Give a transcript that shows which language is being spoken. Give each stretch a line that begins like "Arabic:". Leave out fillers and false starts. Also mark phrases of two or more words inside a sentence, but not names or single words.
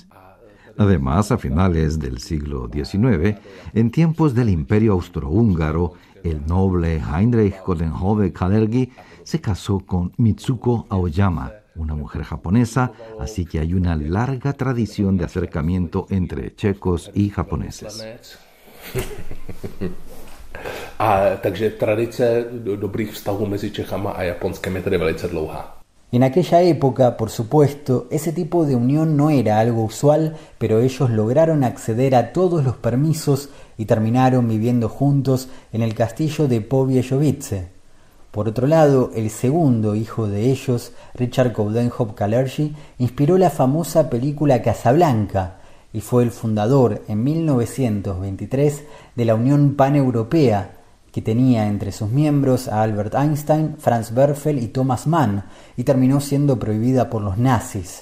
Spanish: Además, a finales del siglo XIX, en tiempos del Imperio Austrohúngaro, el noble Heinrich Coudenhove-Kalergi se casó con Mitsuko Aoyama, una mujer japonesa, así que hay una larga tradición de acercamiento entre checos y japoneses.
Czech: Takže tradice dobrých vztahů mezi Čechama a Japonskem je tedy velice dlouhá.
Spanish: En aquella época, por supuesto, ese tipo de unión no era algo usual, pero ellos lograron acceder a todos los permisos y terminaron viviendo juntos en el castillo de Pobjejovice. Por otro lado, el segundo hijo de ellos, Richard Coudenhove-Kalergi, inspiró la famosa película Casablanca y fue el fundador en 1923 de la Unión Paneuropea, que tenía entre sus miembros a Albert Einstein, Franz Werfel y Thomas Mann, y terminó siendo prohibida por los nazis.